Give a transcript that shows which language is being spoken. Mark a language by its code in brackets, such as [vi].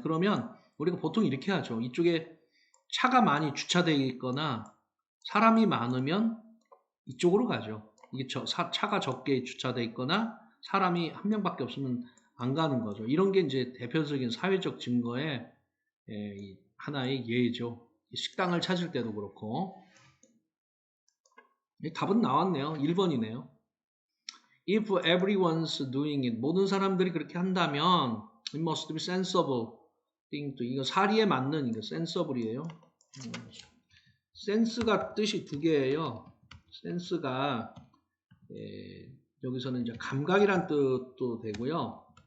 [ko] 그러면 우리가 보통 이렇게 하죠. 이쪽에 차가 많이 주차되어 있거나 사람이 많으면 이쪽으로 가죠. 이게 차가 적게 주차되어 있거나 사람이 한 명밖에 없으면 안 가는 거죠. 이런 게 이제 대표적인 사회적 증거의 하나의 예죠. 식당을 찾을 때도 그렇고. 답은 나왔네요. 1번이네요. [en] If everyone's doing it, [ko] 모든 사람들이 그렇게 한다면 [en] it must be sensible thing to. [ko] 이거 사리에 맞는 이거 sensible이에요. 센스가 뜻이 두 개예요. 센스가 여기서는 이제 감각이란 뜻도 되고요.